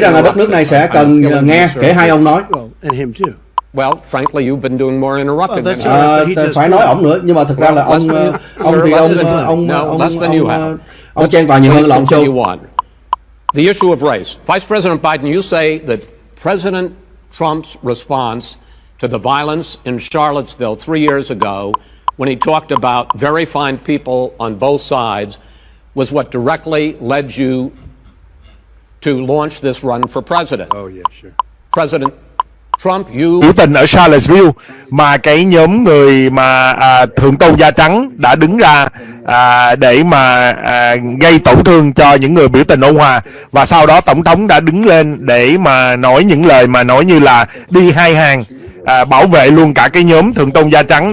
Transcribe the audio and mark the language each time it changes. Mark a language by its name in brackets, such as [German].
[Vietnamese] Tôi nghĩ rằng là đất nước này sẽ cần nghe kể hai ông nói. [English] And him too. Well, frankly, you've been doing more interrupting than [Vietnamese] phải nói ổng nữa, nhưng mà thực ra là ông chen vào nhiều hơn là ông Joe. [English] The issue of race. Vice President Biden, you say that President Trump's response to the violence in Charlottesville 3 years ago, when he talked about very fine people on both sides, was what directly led you to launch this run for president. Oh, yeah, sure. President Trump, [Vietnamese] biểu tình ở Charlottesville mà cái nhóm người mà thượng tôn da trắng đã đứng ra để mà gây tổn thương cho những người biểu tình ôn hòa, và sau đó tổng thống đã đứng lên để mà nói những lời mà nói như là đi hai hàng, bảo vệ luôn cả cái nhóm thượng tôn da trắng.